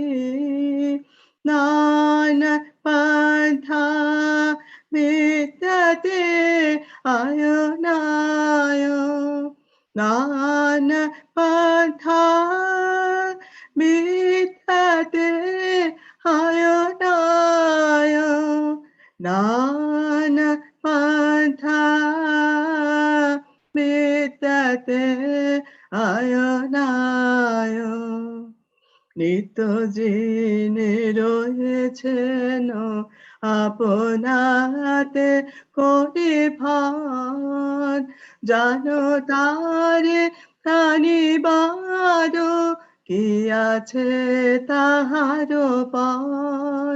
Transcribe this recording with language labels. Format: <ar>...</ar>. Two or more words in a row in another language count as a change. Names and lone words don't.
<sa>नानः पन्था विद्यते अयनाय नानः पन्था विद्यते अयनाय नानः पन्था विद्यते</sa> <bn>अयनाय নিত্য যিনি রয়েছেন আপনাতে কোটি ভার জানো তারে প্রাণীবার কি আছে তাহার পর</bn>